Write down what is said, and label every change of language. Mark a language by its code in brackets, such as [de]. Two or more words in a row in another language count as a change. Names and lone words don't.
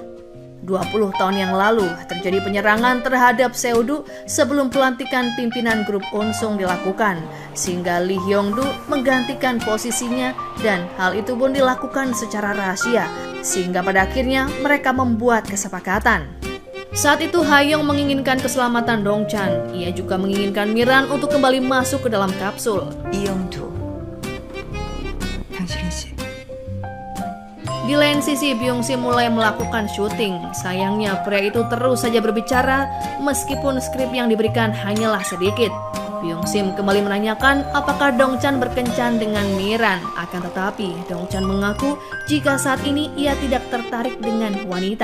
[id] 20 tahun yang lalu terjadi penyerangan terhadap Seo-du sebelum pelantikan pimpinan grup Unsung dilakukan, sehingga Lee Hyung-du menggantikan posisinya dan hal itu pun dilakukan secara rahasia, sehingga pada akhirnya mereka membuat kesepakatan. Saat itu Hayoung menginginkan keselamatan Dongchan, ia juga menginginkan Miran untuk kembali masuk ke dalam kapsul. [ko] 이영두, 당신은 씨. [id] Di lain sisi, Byung-sim mulai melakukan syuting. Sayangnya pria itu terus saja berbicara meskipun skrip yang diberikan hanyalah sedikit. Byung-sim kembali menanyakan apakah Dongchan berkencan dengan Miran. Akan tetapi Dongchan mengaku jika saat ini ia tidak tertarik dengan wanita.